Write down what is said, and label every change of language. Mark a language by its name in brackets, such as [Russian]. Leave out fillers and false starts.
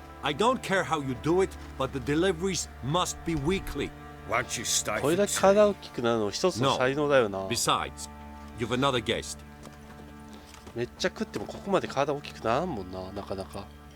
[English] I don't care how you do it, but the deliveries must be weekly. Won't you stay [Japanese] これだけ体大きくなるの一つの才能だよな。 [English] Besides, you've another guest. [Japanese] めっちゃ食ってもここまで体大きくならんもんな、なかなか。